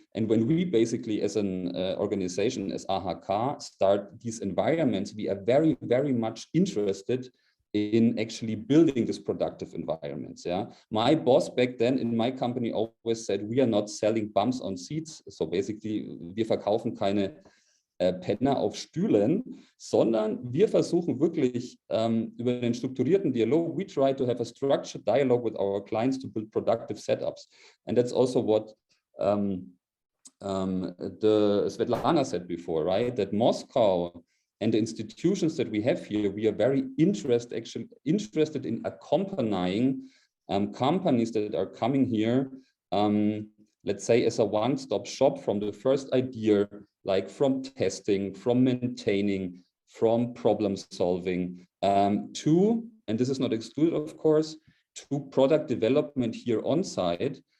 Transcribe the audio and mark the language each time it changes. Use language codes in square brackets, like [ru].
[en] And when we basically, as an organization, as AHK, start these environments, we are very, very much interested in actually building these productive environments. Yeah, my boss back then in my company always said, we are not selling bums on seats. So basically, [de] wir verkaufen keine Penner auf Stühlen, sondern wir versuchen wirklich über den strukturierten Dialog, [en] we try to have a structured dialogue with our clients to build productive setups. And that's also what the Svetlana said before, right? That Moscow and the institutions that we have here, we are very interested in accompanying companies that are coming here, let's say as a one-stop shop from the first idea, like from testing, from maintaining, from problem solving, to, and this is not excluded, of course, to product development here on site.